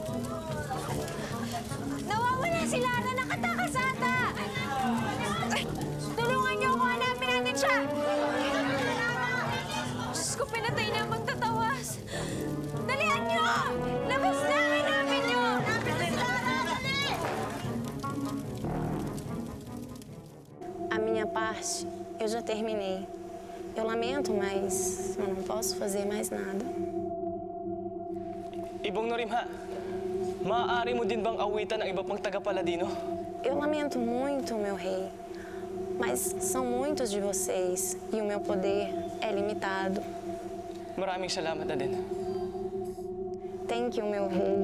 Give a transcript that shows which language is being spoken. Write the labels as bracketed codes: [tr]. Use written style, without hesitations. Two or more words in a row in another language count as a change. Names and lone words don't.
[tl] Nawawala si Lara! Nakatakas ata! Tulungan niyo ako! Hanapin natin siya! Diyos ko, pinatay na ang magtatawas! Dalihan niyo! Labas na! Hanapin niyo! [pt] A minha parte, eu já terminei. Eu lamento, mas eu não posso fazer mais nada. [tl] Ibong Norimha, maaari mo din bang awitan ang iba pang taga-Paladino? [pt] Eu lamento muito, meu rei, mas são muitos de vocês e o meu poder é limitado. [tl] Maraming salamat na din. [en] Thank you, [pt] meu rei.